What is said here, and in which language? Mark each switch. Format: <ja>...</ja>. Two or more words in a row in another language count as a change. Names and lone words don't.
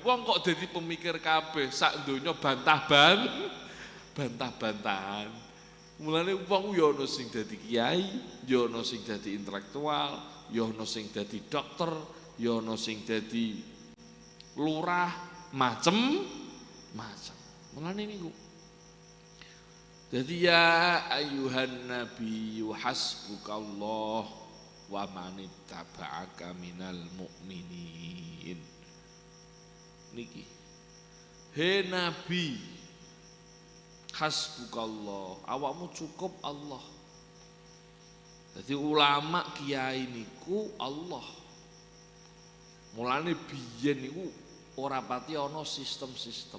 <jv>Wong kok dadi pemikir kabeh, sak donya bantah-bantahan. Mulane wong ya ana sing dadi kiai, ya ana sing dadi intelektual, ya ana sing dadi dokter, ya ana sing dadi lurah, macem-macem. Mulane niku.</jv> <ar>Jadi يا أيها النبي حسبك الله ومن اتبعك من المؤمنين.</ar> <jv>Niki. He nabi hasbukallah, awakmu cukup Allah. Jadi ulama kiai niku Allah. Mulane biyen niku ora pati ana sistem-sistem.</jv>